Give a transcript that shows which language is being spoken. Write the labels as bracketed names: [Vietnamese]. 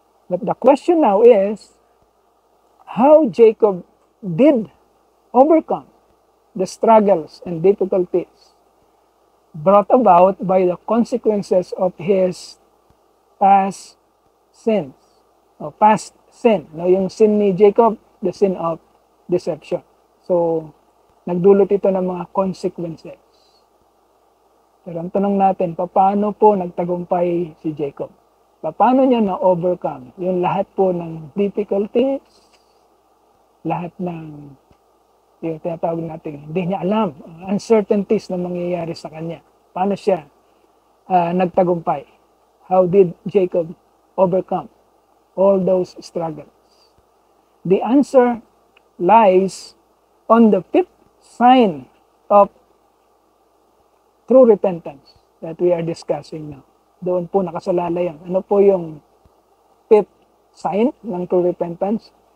[English] But the question now is, how Jacob did overcome the struggles and difficulties brought about by the consequences of his past sins, or past sin. Now, yung sin ni Jacob, the sin of deception. [Filipino] So, nagdulot ito ng mga consequences. Pero ang tanong natin, paano po nagtagumpay si Jacob? Paano niya na-overcome yung lahat po ng difficulties, lahat ng yung tinatawag natin, hindi niya alam, uncertainties na mangyayari sa kanya. Paano siya nagtagumpay? [English] How did Jacob overcome all those struggles? The answer lies on the fifth sign of true repentance that we are discussing now. [Filipino] Doon po nakasalalay yan. Ano po yung fifth sign ng true repentance?